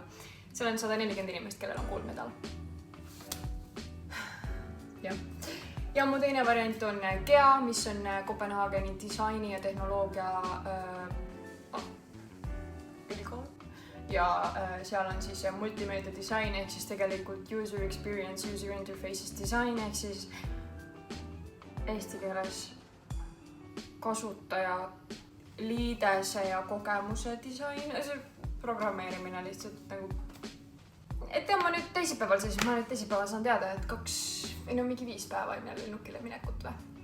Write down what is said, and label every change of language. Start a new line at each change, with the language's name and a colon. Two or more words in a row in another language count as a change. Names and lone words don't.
Estonian: Seal on 140 inimest, kellel on kuldmedal. Jah. Ja mu teine variant on GEA, mis on Kopenhaageni disaini ja tehnoloogia ülikool. Ja seal on siis multimeedia disain ehk siis tegelikult
English: user experience, user interfaces design
Estonian: ehk siis eesti keeles kasutaja liidese ja kogemuse disain. See programmeerimine lihtsalt nagu... Et ma nüüd teisipäeval siis, ma nüüd teisipäeval saan teada, et mingi 5 päeva enne lennukile minekut või.